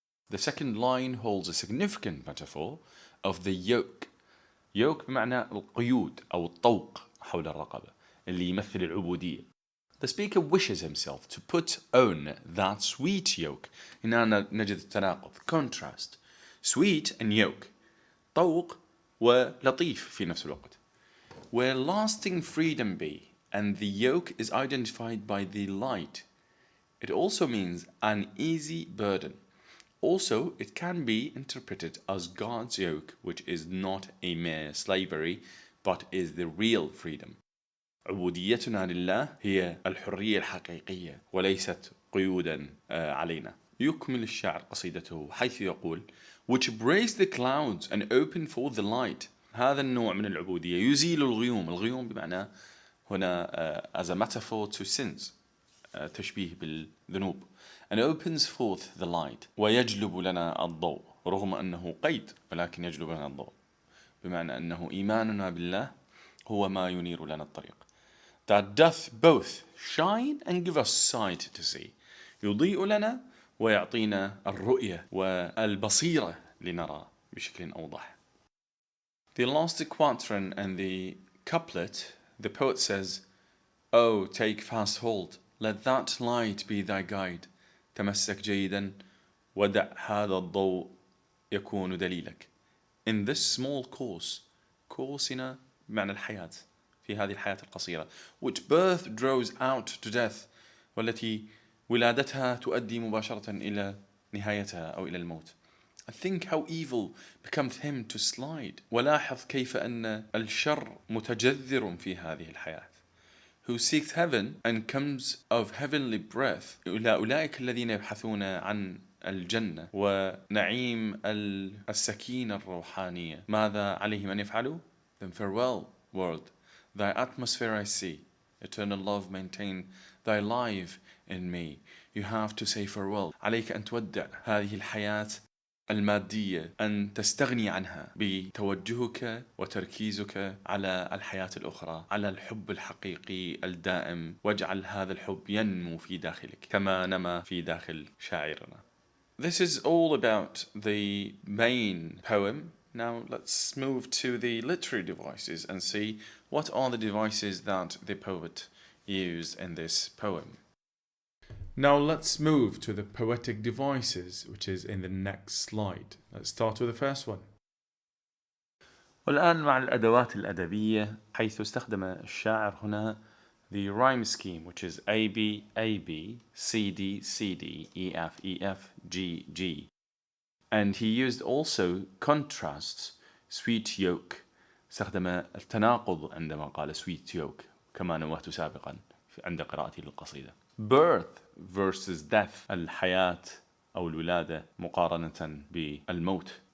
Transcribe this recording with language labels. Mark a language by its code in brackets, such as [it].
[en] The second line holds a significant metaphor of the yoke. [ar] yoke بمعنى القيود أو الطوق حول الرقبة اللي يمثل العبودية. [en] The speaker wishes himself to put on that sweet yoke. [ar] هنا نجد التناقض, contrast. [en] Sweet and yoke. [ar] طوق ولطيف في نفس الوقت. [en] Where lasting freedom be, and the yoke is identified by the light. It also means an easy burden. Also, it can be interpreted as God's yoke, which is not a mere slavery, but is the real freedom. [ar] عبوديتنا لله هي الحرية الحقيقية وليست قيودا علينا. يكمل الشاعر قصيدته حيث يقول [en] which breaks the clouds and open forth the light. [ar] هذا النوع من العبودية يزيل الغيوم. الغيوم بمعنى هنا [en] as a metaphor to sins, [ar] تشبيه بالذنوب. [en] and opens forth the light [ar] ويجلب لنا الضوء رغم أنه قيد ولكن يجلب لنا الضوء بمعنى أنه إيماننا بالله هو ما ينير لنا الطريق. [en] That doth both shine and give us sight to see. [ar] يضيء لنا ويعطينا الرؤية والبصيرة لنرى بشكل أوضح. [en] The last quatrain and the couplet, the poet says, Oh, take fast hold, let that light be thy guide. [ar] تمسك جيدا ودع هذا الضوء يكون دليلك. [en] In this small course [ar] هنا بمعنى الحياة في هذه الحياة القصيرة, [en] which birth draws out to death, [ar] والتي ولادتها تؤدي مباشرة إلى نهايتها أو إلى الموت. [en] I think how evil becomes him to slide. [ar] ولاحظ كيف أن الشر متجذر في هذه الحياة. [en] Who seeks heaven and comes of heavenly breath. [ar] أولئك الذين يبحثون عن الجنة ونعيم السكينة الروحانية. ماذا عليهم أن يفعلوا؟ [en] Then farewell, world. Thy atmosphere I see. Eternal love maintain thy life in me. You have to say farewell. [ar] عليك أن تودع هذه الحياة المادية, أن تستغني عنها بتوجهك وتركيزك على الحياة الأخرى, على الحب الحقيقي الدائم, واجعل هذا الحب ينمو في داخلك كما نما في داخل شاعرنا. [en] This is all about the main poem. Now let's move to the literary devices and see what are the devices that the poet used in this poem. Now let's move to the poetic devices, which is in the next slide. Let's start with the first one. [ar] والآن مع الأدوات الأدبية, حيث استخدم الشاعر هنا [en] the rhyme scheme, which is A B A B C D C D E F E F G G, and he used also contrasts, sweet yoke. [ar] استخدم التناقض عندما قال [en] sweet yoke [ar] كما نوهت سابقا عند قراءتي للقصيدة. [en] Birth versus death, [ar] الحياة أو الولادة مقارنة بالموت.